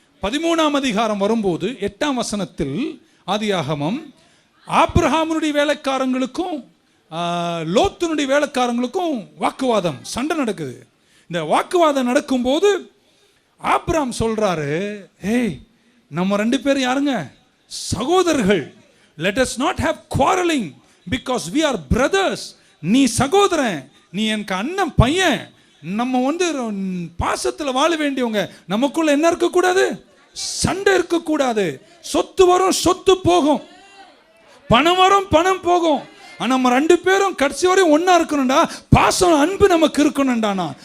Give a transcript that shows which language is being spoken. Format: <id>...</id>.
<ta>13ஆம் அதிகாரம் வரும்போது 8ஆம் வசனத்தில் ஆதியாகமம், ஆப்ரஹாமுடைய வேலைக்காரங்களுக்கும் லோத்தினுடைய வேலைக்காரங்களுக்கும் வாக்குவாதம், சண்டை நடக்குது. இந்த வாக்குவாதம் நடக்கும்போது ஆப்ரஹாம் சொல்றாரு, நம்ம 2 பேரும் யாருங்க? சகோதரர்கள்.</ta> <en>let us not have quarreling because we are brothers.</en> <ta>நீ சகோதரன், நீ எனக்கு அண்ணன் பையன், நம்ம பாசத்தில் வாழ வேண்டியவங்க, நமக்குள்ள என்ன இருக்கக்கூடாது? சண்டை இருக்கக்கூடாது. சொத்து வரும், சொத்து போகும், பணம் வரும், பணம் போகும். ஆனா நம்ம 2 பேரும் கடைசி வரையும் ஒன்னா இருக்கணும்டா, பாசம் அன்பு நமக்கு இருக்கணும்டானா.</ta>